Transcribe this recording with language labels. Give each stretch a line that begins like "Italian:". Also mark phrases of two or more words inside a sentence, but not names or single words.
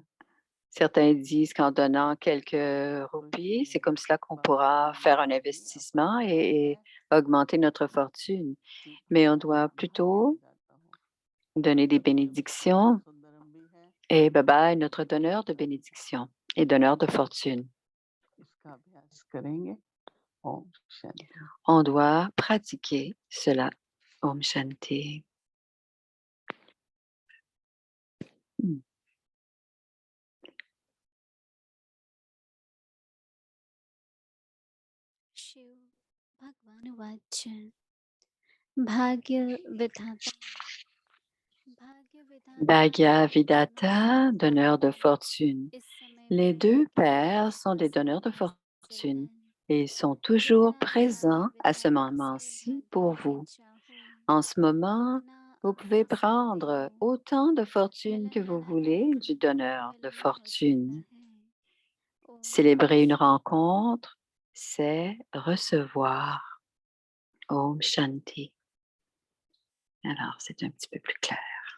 French: Certains disent qu'en donnant quelques
Hindi: तो
French: roupies, c'est
Hindi: इसलिए
French: comme cela qu'on
Hindi: बाबा
French: pourra
Hindi: ने
French: faire un
Hindi: मुझे भी अपना
French: investissement
Hindi: बताया
French: et
Hindi: है
French: augmenter notre fortune.
Hindi: कि
French: Mais on
Hindi: मैं
French: doit
Hindi: भाग्य
French: plutôt
Hindi: विधाता हूँ।
French: donner des
Hindi: ये भाग्य
French: bénédictions.
Hindi: सुंदरम भी है,
French: Et Baba est notre donneur de bénédictions et donneur de fortune.
Hindi: इसका अभ्यास करेंगे। ओम शांति।
French: On doit pratiquer cela.
Hindi: ओम शांति. Hmm. शिव भगवानुवाच भाग्य विधाता Bhagya और Vidata,
French: donneur de fortune.
Hindi: इस समय
French: Les
Hindi: पर
French: deux pères sont des donneurs de
Hindi: हाजिर
French: fortune
Hindi: हैं।
French: et ils sont toujours
Hindi: जितना
French: présents
Hindi: भाग्य
French: à ce
Hindi: विधाता से
French: moment-ci pour
Hindi: भाग्य
French: vous.
Hindi: चाहो
French: En ce moment,
Hindi: उतना
French: vous
Hindi: आप
French: pouvez
Hindi: ले सकते
French: prendre
Hindi: हो।
French: autant de fortune que
Hindi: मिलन
French: vous
Hindi: मनाना
French: voulez du donneur de
Hindi: मिलन हो सकता
French: fortune.
Hindi: है। ओम
French: Célébrer une
Hindi: शांति।
French: rencontre, c'est recevoir.
Hindi: ओम शांति.
French: Alors, c'est un petit peu plus clair.